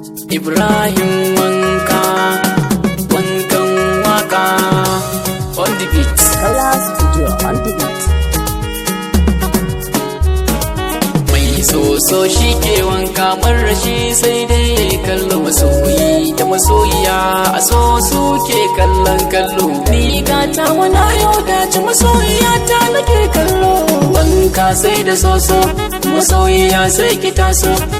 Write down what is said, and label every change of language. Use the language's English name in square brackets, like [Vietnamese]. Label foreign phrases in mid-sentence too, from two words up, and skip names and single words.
[Hausa] Ibrahim Wanka, Wankan Waka, [English] on the beat. Kaula Studio, on the beat. [Hausa] Mai soso shi ke wanka, marar shi sai dai ya kallo. Masoyi da masoyiya a so su ke kallon kallo. Ni gata wana yau dace, masoyiya ta nake kallo. Wanka sai da soso, masoyiya sai ki taso.